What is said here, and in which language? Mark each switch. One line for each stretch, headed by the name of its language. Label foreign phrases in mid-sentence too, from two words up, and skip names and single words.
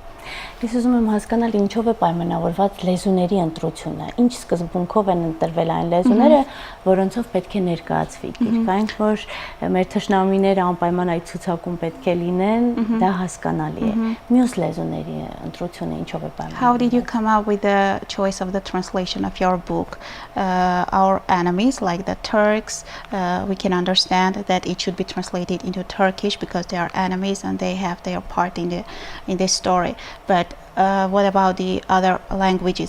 Armenian: Ես ուզում եմ հասկանալ ինչով է պայմանավորված լեզուների ընտրությունը, ինչ սկզբունքով են ընտրվել այն լեզուները, որոնցով պետք է ներկայացվի գիրք, այն որ մեր թշնամիները անպայման այդ ցուցակում պետք է լինեն, դա հասկանալի է։ Մյուս լեզուների ընտրությունը ինչով է պայմանավորված։
English: How did you come up with the choice of the translation of your book? Our enemies, like the Turks, we can understand that it should be translated into Turkish because they are enemies and they have their part in this story. But what about the other languages?